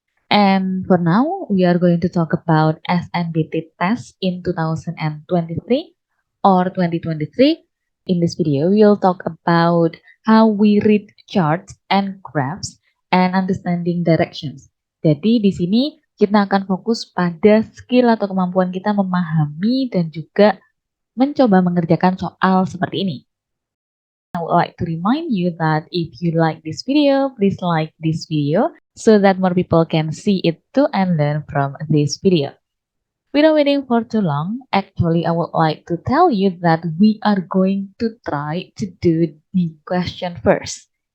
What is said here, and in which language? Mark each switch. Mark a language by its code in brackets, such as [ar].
[en] And for now, we are going to talk about SNBT test in 2023 or 2023. In this video, we'll talk about how we read charts and graphs and understanding directions. [id] Jadi di sini kita akan fokus pada skill atau kemampuan kita memahami dan juga mencoba mengerjakan soal seperti ini. [en] I would like to remind you that if you like this video, please like this video so that more people can see it too and learn from this video. Without waiting for too long, actually I would like to tell you that we are going to try to do the question first.